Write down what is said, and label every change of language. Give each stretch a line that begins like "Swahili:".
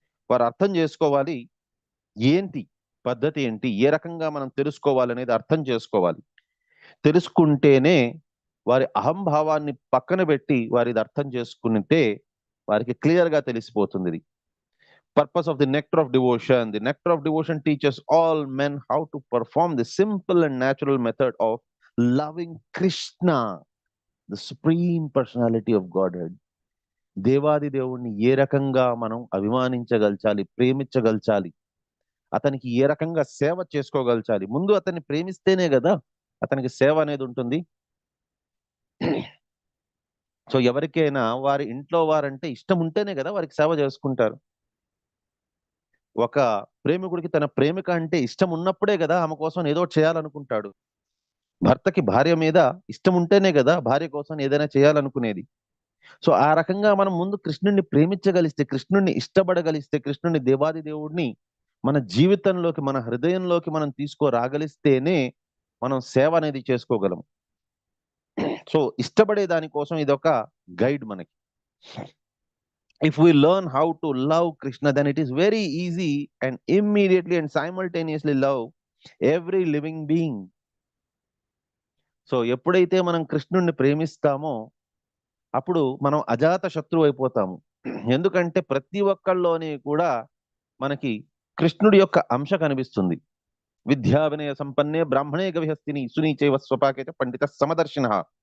Telugu: వారు అర్థం చేసుకోవాలి ఏంటి పద్ధతి ఏంటి, ఏ రకంగా మనం తెలుసుకోవాలనేది అర్థం చేసుకోవాలి. తెలుసుకుంటేనే వారి అహంభావాన్ని పక్కన పెట్టి వారిది అర్థం చేసుకుంటే వారికి క్లియర్ గా తెలిసిపోతుంది. ఇది
English: purpose of the nectar of devotion. The nectar of devotion teaches all men how to perform the simple and natural method of loving Krishna, the supreme personality of Godhead.
Telugu: దేవాది దేవుణ్ణి ఏ రకంగా మనం అభిమానించగలచాలి, ప్రేమించగలచాలి, అతనికి ఏ రకంగా సేవ చేసుకోగలచాలి. ముందు అతన్ని ప్రేమిస్తేనే కదా అతనికి సేవ అనేది ఉంటుంది. సో ఎవరికైనా వారి ఇంట్లో వారంటే ఇష్టం ఉంటేనే కదా వారికి సేవ చేసుకుంటారు. ఒక ప్రేమికుడికి తన ప్రేమిక అంటే ఇష్టం ఉన్నప్పుడే కదా ఆమె కోసం ఏదో చేయాలనుకుంటాడు. భర్తకి భార్య మీద ఇష్టం ఉంటేనే కదా భార్య కోసం ఏదైనా చేయాలనుకునేది. సో ఆ రకంగా మనం ముందు కృష్ణుడిని ప్రేమించగలిస్తే, కృష్ణుడిని ఇష్టపడగలిస్తే, కృష్ణుడిని దేవాది దేవుడిని మన జీవితంలోకి, మన హృదయంలోకి మనం తీసుకురాగలిస్తేనే మనం సేవ అనేది చేసుకోగలం. సో ఇష్టపడే దానికోసం ఇది ఒక గైడ్ మనకి.
English: If we learn how to love Krishna, then it is very easy and immediately and simultaneously love every living being.
Telugu: So ఎప్పుడైతే మనం కృష్ణుడిని ప్రేమిస్తామో అప్పుడు మనం అజాత శత్రువు అయిపోతాము. ఎందుకంటే ప్రతి ఒక్కళ్ళలోని కూడా మనకి కృష్ణుడి యొక్క అంశ కనిపిస్తుంది.
Sanskrit: విద్యా వినయ సంపన్నే బ్రాహ్మణే గవిహస్తిని సునీచైవ స్వపాకేత పండిత సమదర్శిన.